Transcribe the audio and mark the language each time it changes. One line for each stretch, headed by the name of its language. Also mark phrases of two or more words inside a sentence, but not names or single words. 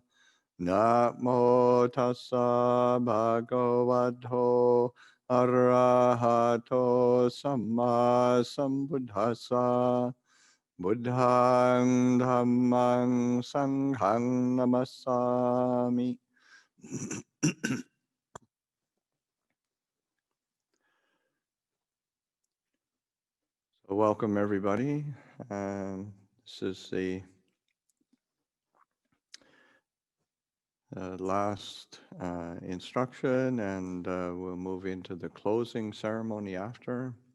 Pali: Namo tassa bhagavato arahato samma sambuddhassa. Buddhang dhammang sanghang namassami.
English: So welcome everybody. This is the last instruction, and we'll move into the closing ceremony after.